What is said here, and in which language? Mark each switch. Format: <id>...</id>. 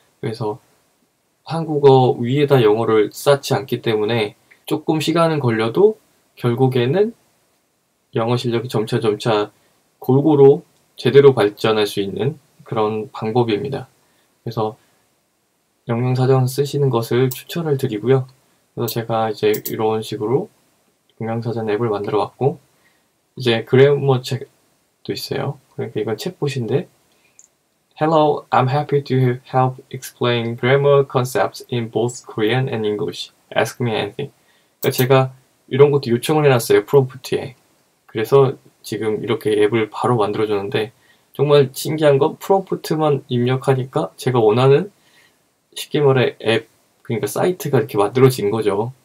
<ko>그래서 한국어 위에다 영어를 쌓지 않기 때문에 조금 시간은 걸려도 결국에는 영어 실력이 점차 골고루 제대로 발전할 수 있는 그런 방법입니다. 그래서 영양사전 쓰시는 것을 추천을 드리고요. 그래서 제가 이제 이런 식으로 영양사전 앱을 만들어 왔고 이제 그래머 책도 있어요. 그러니까 이건 챗봇인데</ko> <en>Hello, I'm happy to help explain grammar concepts in both Korean and English. Ask me anything.</en> <ko>그러니까 제가 이런 것도 요청을 해놨어요. 프롬프트에. 그래서 지금 이렇게 앱을 바로 만들어줬는데 정말 신기한 건 프롬프트만 입력하니까 제가 원하는 쉽게 말해 앱, 그러니까 사이트가 이렇게 만들어진 거죠.</ko>